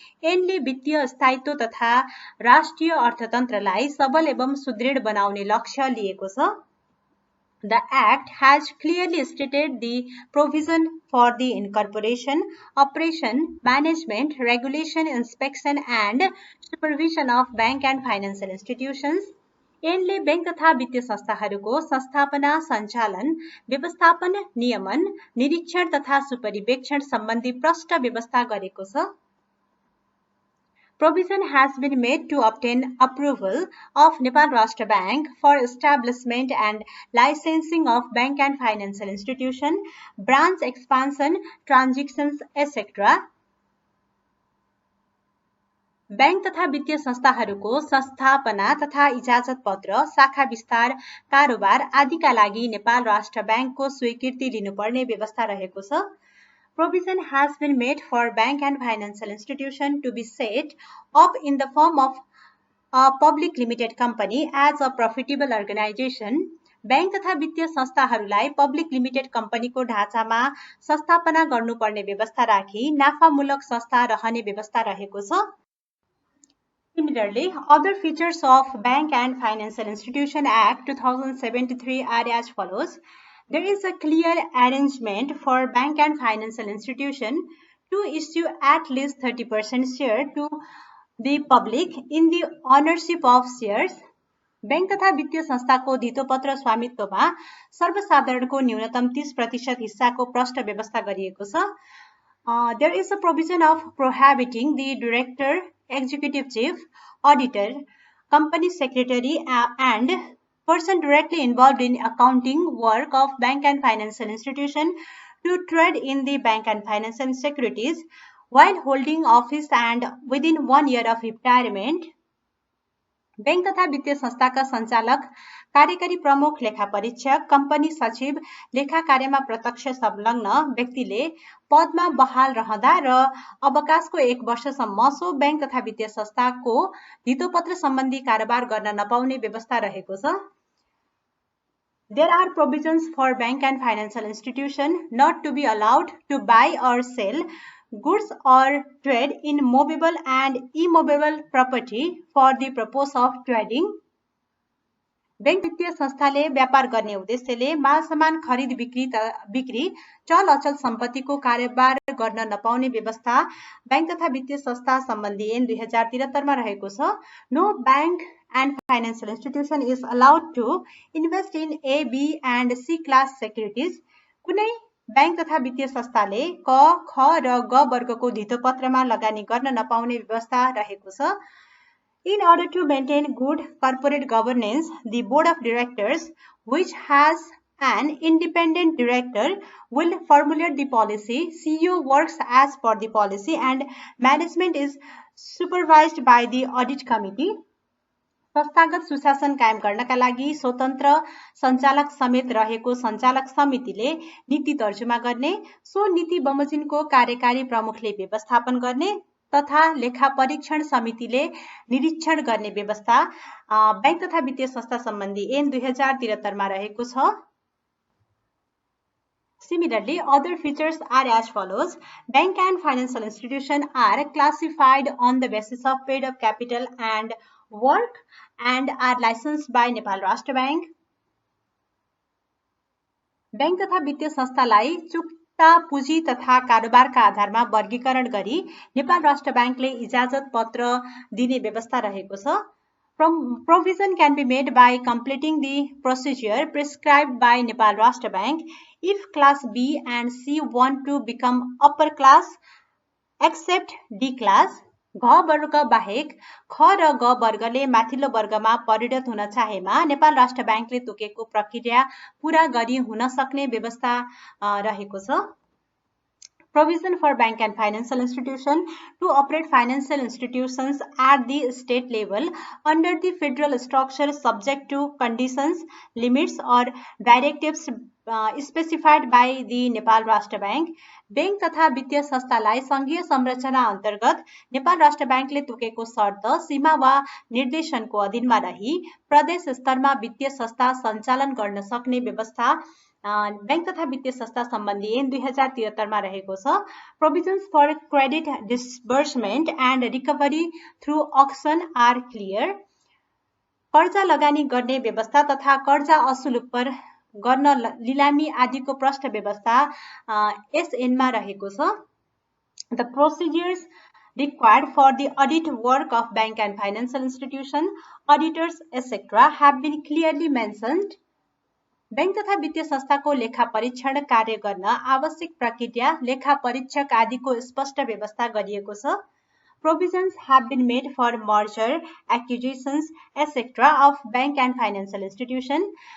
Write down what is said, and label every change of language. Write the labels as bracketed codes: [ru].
[ne] ऐनले वित्तीय स्थायित्व तथा राष्ट्रिय अर्थतन्त्रलाई सबल एवं सुदृढ बनाउने लक्ष्य लिएको छ। [en] The Act has clearly stated the provision for the incorporation, operation, management, regulation, inspection and supervision of bank and financial institutions. [ne] ऐनले bank तथा वित्तीय संस्थाहरूको संस्थापना, सञ्चालन, व्यवस्थापन, नियमन, निरीक्षण तथा सुपरिवेक्षण सम्बन्धी प्रष्ट व्यवस्था गरेको छ। [en] Provision has been made to obtain approval of Nepal Rashtra Bank for establishment and licensing of bank and financial institution, branch expansion, transactions, etc. [ne] Bank तथा वित्तीय संस्थाहरूको संस्थापना तथा इजाजत पत्र, शाखा विस्तार, कारोबार आदिका लागि नेपाल राष्ट्र ब्याङ्कको स्वीकृति लिनुपर्ने व्यवस्था रहेको छ। [en] Provision has been made for bank and financial institution to be set up in the form of a public limited company as a profitable organization. [ne] Bank तथा वित्तीय संस्थाहरूलाई पब्लिक लिमिटेड कम्पनीको ढाँचामा संस्थापना गर्नुपर्ने व्यवस्था राखी नाफामूलक संस्था रहने व्यवस्था रहेको छ। [en] Similarly, other features of Bank and Financial Institution Act 2073 are as follows. There is a clear arrangement for bank and financial institution to issue at least 30% share to the public in the ownership of shares. [ne] Bank तथा वित्तीय संस्थाको धितोपत्र स्वामित्वमा सर्वसाधारणको न्यूनतम 30% हिस्साको प्रष्ट व्यवस्था गरिएको छ। [en] There is a provision of prohibiting the director, executive chief, auditor, company secretary and person directly involved in accounting work of bank and financial institution to trade in the bank and financial securities while holding office and within 1 year of retirement. [ne] Bank तथा वित्तीय संस्थाका सञ्चालक, कार्यकारी प्रमुख, लेखा परीक्षक, company सचिव, लेखा कार्यमा प्रत्यक्ष संलग्न व्यक्तिले पदमा बहाल रहँदा र अवकाशको 1 वर्षसम्म सो बैंक तथा वित्तीय संस्थाको धितोपत्र सम्बन्धी कारोबार गर्न नपाउने व्यवस्था रहेको छ। [en] There are provisions for bank and financial institution not to be allowed to buy or sell goods or trade in movable and immovable property for the purpose of trading. [ne] Bank वित्तीय संस्थाले व्यापार गर्ने उद्देश्यले माल सामान खरिद बिक्री चल अचल सम्पत्तिको कारोबार गर्न नपाउने व्यवस्था बैंक तथा वित्तीय संस्था सम्बन्धी ऐन 2073 मा रहेको छ। [en] No bank and financial institution is allowed to invest in A, B and C class securities. [ne] कुनै बैंक तथा वित्तीय संस्थाले क, ख र ग वर्गको धितोपत्रमा लगानी गर्न नपाउने व्यवस्था रहेको छ। [en] In order to maintain good corporate governance, the board of directors, which has an independent director, will formulate the policy. CEO works as per the policy and management is supervised by the audit committee. [ne] संस्थागत सुशासन कायम गर्नका लागि स्वतन्त्र सञ्चालक समेत रहेको सञ्चालक समितिले नीति तर्जुमा गर्ने, सो नीति बमोजिमको कार्यकारी प्रमुखले व्यवस्थापन गर्ने तथा लेखा परीक्षण समितिले निरीक्षण गर्ने व्यवस्था बैंक तथा वित्तीय संस्था सम्बन्धी ऐन 2073 मा रहेको छ। [en] Similarly, other features are as follows. Bank and financial institutions are classified on the basis of paid-up capital and work and are licensed by Nepal Rashtra Bank. [ne] Bank तथा वित्तीय संस्थालाई चुक्ता पुँजी तथा कारोबारका आधारमा वर्गीकरण गरी नेपाल राष्ट्र बैंकले इजाजत पत्र दिने व्यवस्था रहेको छ. [en] Provision can be made by completing the procedure prescribed by Nepal Rashtra Bank if Class B and C want to become upper class except D class. [ne] घ वर्ग बाहेक ख र ग वर्गले माथिल्लो वर्गमा परिणत हुन चाहेमा नेपाल राष्ट्र बैंकले तोकेको प्रक्रिया पूरा गरी हुन सक्ने व्यवस्था रहेको छ. [en] Provision for bank and financial institution to operate financial institutions at the state level under the federal structure subject to conditions, limits or directives specified by the Nepal Rashtra Bank. [ne] Bank तथा वित्तीय संस्थालाई संघीय संरचना अन्तर्गत नेपाल राष्ट्र बैंकले तोकेको शर्त, सीमा वा निर्देशनको अधीनमा रही प्रदेश स्तरमा वित्तीय संस्था सञ्चालन गर्न सक्ने व्यवस्था बैंक तथा वित्तीय संस्था सम्बन्धी ऐन 2073 मा रहेको छ. [en] Provisions for credit disbursement and recovery through auction are clear. [ne] कर्जा लगानी गर्ने व्यवस्था तथा कर्जा असुल पर गर्न लिलामी आदिको प्रष्ट व्यवस्था एसएन मा रहेको छ. [en] The procedures required for the audit work of bank and financial institution, auditors, etc. have been clearly mentioned. [ne] Bank तथा वित्तीय संस्थाको लेखा परीक्षण कार्य गर्न आवश्यक प्रक्रिया, लेखा परीक्षक आदिको स्पष्ट व्यवस्था गरिएको छ. [en] Provisions have been made for merger, acquisitions, etc. of bank and financial institution.